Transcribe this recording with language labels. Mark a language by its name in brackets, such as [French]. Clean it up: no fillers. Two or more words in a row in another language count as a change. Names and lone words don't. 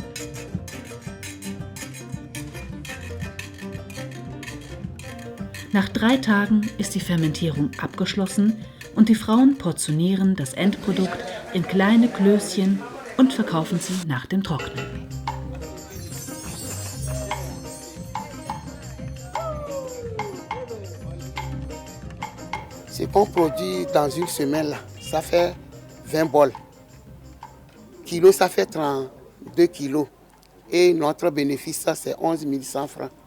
[German] Nach 3 Tagen ist die Fermentierung abgeschlossen und die Frauen portionieren das Endprodukt in kleine Klößchen und verkaufen sie nach dem Trocknen. [French] Ce qu'on produit dans une semaine, là, ça fait 20 bols. Kilo, ça fait 32 kilos. Et notre bénéfice, ça, c'est 11 100 francs.